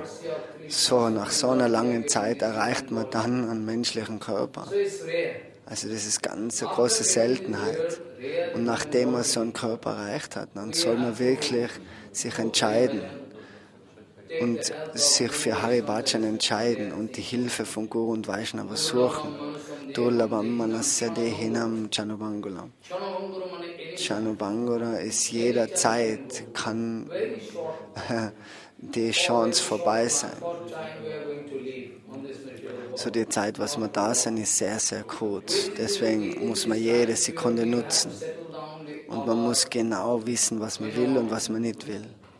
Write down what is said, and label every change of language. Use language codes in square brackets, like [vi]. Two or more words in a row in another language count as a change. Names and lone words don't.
[de] So, nach so einer langen Zeit erreicht man dann einen menschlichen Körper. Also das ist ganz eine große Seltenheit. Und nachdem man so einen Körper erreicht hat, dann soll man wirklich sich entscheiden und sich für [sa] Hari Bhajan [de] entscheiden und die Hilfe von Guru und Vaishnava suchen. [sa] Durlabam manasya dehinam chanubhangulam. [de] Chanubhangura ist jederzeit, kann die Chance vorbei sein. So die Zeit, was wir da sind, ist sehr, sehr kurz. Deswegen muss man jede Sekunde nutzen. Und man muss genau wissen, was man will und was man nicht will.